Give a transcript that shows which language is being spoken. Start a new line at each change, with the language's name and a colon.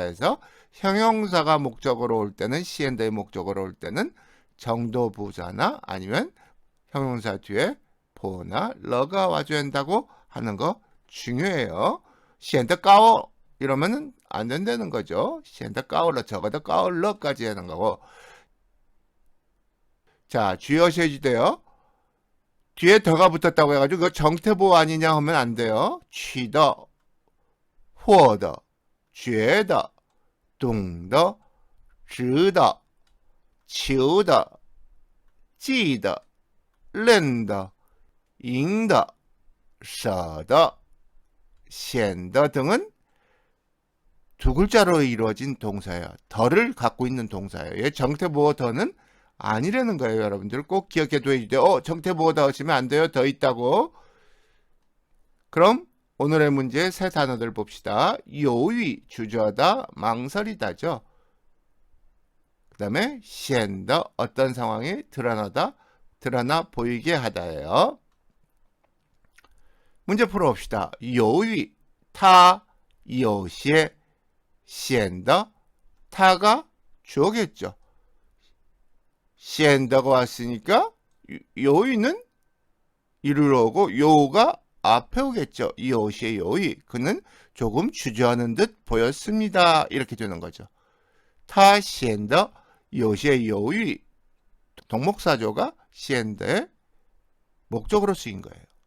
Korean: 해서 형용사가 목적으로 올 때는 시엔더의 목적으로 올 때는 정도부사나 아니면 형용사 뒤에 보나 러가 와줘야 한다고 하는 거 중요해요. 시엔더 까오 이러면은 안 된다는 거죠. 시엔더 까올러 적어도 까올러까지 하는 거고. 자, 주의하셔야 돼요. 뒤에 더가 붙었다고 해가지고 그거 정태보호 아니냐 하면 안 돼요.
Chinese: 취더, 获得, 觉得, 懂得, 值得, 求的, 记得, 认得, 赢得, 舍得, 显得
Korean: 등은 두 글자로 이루어진 동사예요. 더를 갖고 있는 동사예요. 정태보호 더는 아니라는 거예요. 여러분들 꼭 기억해 둬야 돼요. 정태보호 더 하시면 안 돼요. 더 있다고. 그럼 오늘의 문제 세 단어들 봅시다. 犹豫, 주저하다, 망설이다죠. 그 다음에 显得, 어떤 상황이 드러나 보이게 하다예요. 문제 풀어봅시다.
Chinese: 犹豫他有些显得,
Korean: 타가 주어겠죠. 显得가 왔으니까 요의는 이리로 오고 요가 앞에 오겠죠.
Chinese: 有些犹豫,
Korean: 그는 조금 주저하는 듯 보였습니다. 이렇게 되는 거죠.
Chinese: 他显得有些犹豫,
Korean: 동목사조가 显得의 목적으로 쓰인 거예요.